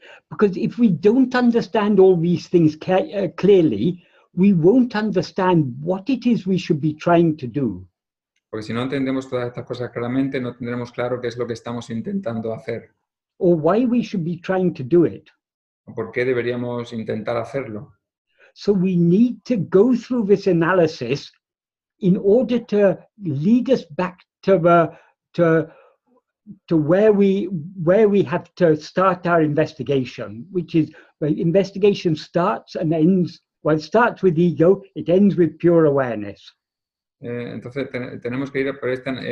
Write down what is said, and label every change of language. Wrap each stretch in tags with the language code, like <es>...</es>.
<en>Because if we don't understand all these things clearly, we won't understand what it is we should be trying to do.</en> <es>Porque si no entendemos todas estas cosas claramente, no tendremos claro qué es lo que estamos intentando hacer.</es> <en>Or why we should be trying to do it.</en> <es>O por qué deberíamos intentar hacerlo.</es> <en>So we need to go through this analysis in order to lead us back to where we have to start our investigation, which is where investigation starts and ends. Well, it starts with ego, it ends with pure awareness.</en> <es>Entonces tenemos que ir a por esta.</es>